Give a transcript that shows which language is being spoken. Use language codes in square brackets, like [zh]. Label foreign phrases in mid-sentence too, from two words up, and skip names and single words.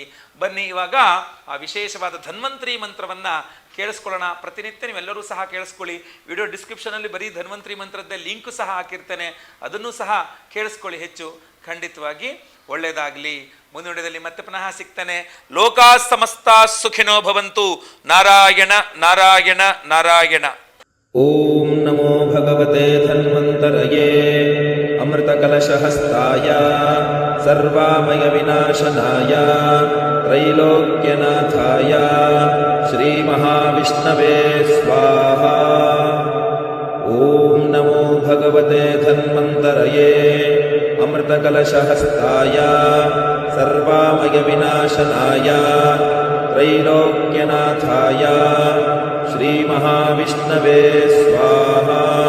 [kn] ಬನ್ನಿ ಇವಾಗ ಆ ವಿಶೇಷವಾದ ಧನ್ವಂತರಿ ಮಂತ್ರವನ್ನು ಕೇಳಿಸ್ಕೊಳ್ಳೋಣ. ಪ್ರತಿನಿತ್ಯ ನೀವೆಲ್ಲರೂ ಸಹ ಕೇಳಿಸ್ಕೊಳ್ಳಿ. [en] video descriptionalli [kn] ಬರೀ ಧನ್ವಂತರಿ ಮಂತ್ರದ್ದೇ ಲಿಂಕು ಸಹ ಹಾಕಿರ್ತೇನೆ, ಅದನ್ನು ಸಹ ಕೇಳಿಸ್ಕೊಳ್ಳಿ. ಹೆಚ್ಚು ಖಂಡಿತವಾಗಿ ಒಳ್ಳೆಯದಾಗಲಿ. ಮುಂದಿನ ವಿಡಿಯೋದಲ್ಲಿ ಮತ್ತೆ ಪುನಃ ಸಿಗ್ತಾನೆ. [sa] ಲೋಕಾ ಸಮಸ್ತ ಸುಖಿನೋ ಭವಂತು. ನಾರಾಯಣ ನಾರಾಯಣ ನಾರಾಯಣ. ಓಂ ನಮೋ ಭಗವತೆ ಧನ್ವಂತರಯೇ. ಅಮೃತ ಕಲ अमृतकलशहस्ताय सर्वामयविनाशनाय त्रैलोक्यनाथाय श्रीमहाविष्णवे स्वाहा। ॐ नमो भगवते धन्वन्तरये अमृतकलशहस्ताय सर्वामयविनाशनाय त्रैलोक्यनाथाय श्रीमहाविष्णवे स्वाहा।